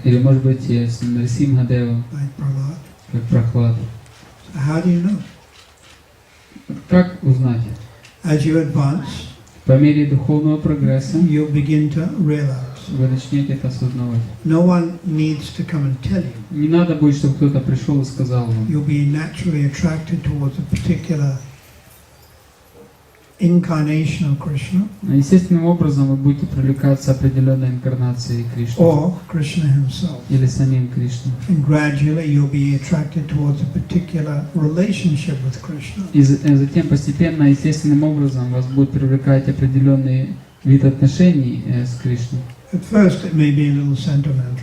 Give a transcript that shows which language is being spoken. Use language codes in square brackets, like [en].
[ru] Или может быть с Нарисимхадевом, [en] like Prahlad. [ru] как Прохлад. [en] So how do you know? [ru] Как узнать? [en] As you advance, [ru] По мере духовного прогресса [en] you'll begin to realize. [ru] вы начнете это осознавать. [en] No one needs to come and tell you. [ru] Не надо будет, чтобы кто-то пришел и сказал вам. [en] You'll be naturally attracted towards a particular incarnation of Krishna, [ru] Естественным образом вы будете привлекаться определенной инкарнацией Кришны [en] or Krishna himself. [ru] или самим Кришной. [en] And gradually you'll be attracted towards a particular relationship with Krishna. [ru] И затем постепенно, естественным образом вас будет привлекать определенный вид отношений с Кришной. [en] At first it may be a little sentimental,